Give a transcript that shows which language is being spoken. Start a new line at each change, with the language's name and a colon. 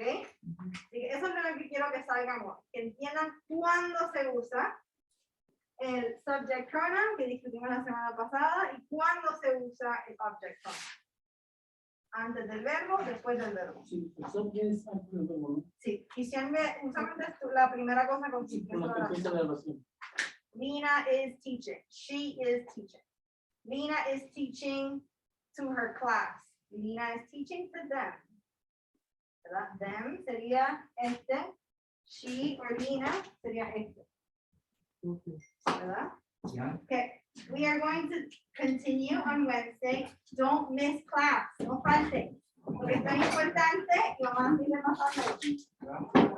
Spanish: Así que eso es lo que quiero que salgamos. Que entiendan cuándo se usa el subject pronoun, que discutimos la semana pasada, y cuándo se usa el object pronoun. Antes del verbo, después del verbo. Sí, eso es antes del verbo, ¿no? Sí, y siempre, usualmente es la primera cosa con Sí, con la que empieza la oración.
English: Nina is teaching. She is teaching. Nina is teaching to her class. Nina is teaching to them.
Spanish: ¿Verdad? Them sería este. She or Nina sería este. ¿Verdad?
English: Yeah. Okay. We are going to continue on Wednesday. Don't miss class.
Spanish: No falte. Porque esto es importante y vamos a seguir pasando.